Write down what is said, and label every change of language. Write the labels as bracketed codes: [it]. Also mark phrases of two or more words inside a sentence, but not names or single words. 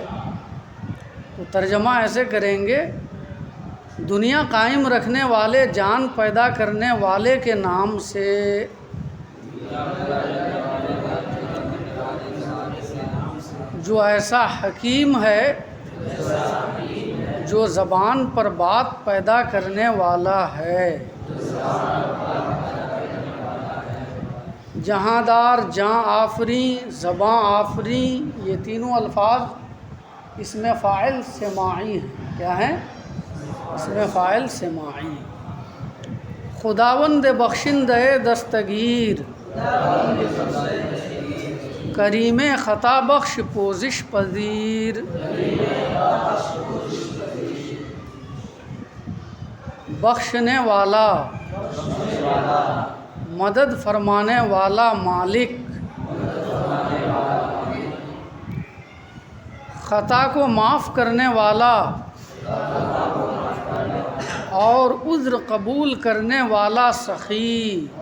[ur] تو ترجمہ ایسے کریں گے، دنیا قائم رکھنے والے، جان پیدا کرنے والے کے نام سے، جو ایسا حکیم ہے، جو زبان پر بات پیدا کرنے والا ہے۔ [fa] جہاندار، جاں آفریں، زباں آفریں، [ur] یہ تینوں الفاظ اسم فاعل سماعی ہیں۔ کیا ہیں؟ اسم فاعل سماعی۔ [fa] خداوند بخشندہ دستگیر، کریم خطا بخش پوزش پذیر، [ur] بخشنے والا، مدد فرمانے والا مالک، خطا کو معاف کرنے والا اور عذر قبول کرنے والا سخی۔